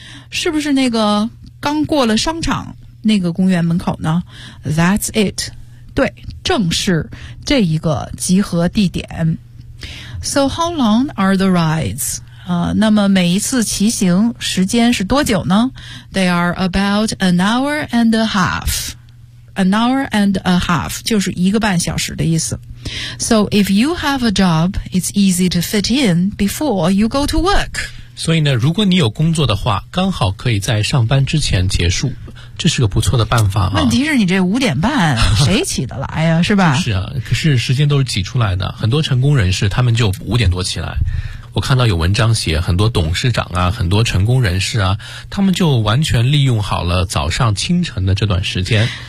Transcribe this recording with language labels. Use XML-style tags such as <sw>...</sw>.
<zh>是不是那个刚过了商场那个公园门口呢</zh> <en>That's it</en> <zh>对，正是这一个集合地点。</zh> <en>So how long are the rides?</en> <zh>那么每一次骑行时间是多久呢?</zh> <en>They are about an hour and a half. An hour and a half</en> <zh>就是一个半小时的意思。</zh> <en>So if you have a job, it's easy to fit in before you go to work.</en> <zh>所以呢，如果你有工作的话，刚好可以在上班之前结束。这是个不错的办法啊。问题是你这五点半谁起得来啊是吧是啊可是时间都是挤出来的很多成功人士他们就五点多起来。我看到有文章写很多董事长啊很多成功人士啊他们就完全利用好了早上清晨的这段时间。</zh>